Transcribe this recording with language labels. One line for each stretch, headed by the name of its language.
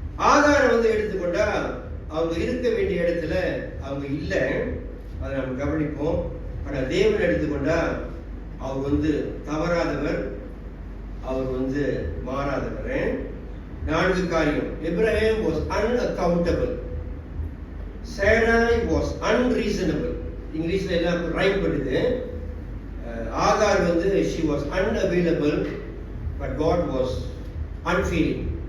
Tamil: ஆகாரம் வந்து எடுத்துக்கொண்டா, அவங்க இருக்க வேண்டிய இடத்துல அவங்க இல்லை, அதை நம்ம கவனிப்போம். ஆனால் தேவன் எடுத்துக்கொண்டா, அவர் வந்து தவறாதவர், அவர் வந்து மாறாதவர். 4 காரியம்.
English: Abraham was unaccountable. Sarai was unreasonable.
Tamil: இங்கிலீஷ்ல எல்லாம் ரைம் பண்ணுது. ஆகார் வந்து
English: she was unavailable, but God was unfeeling.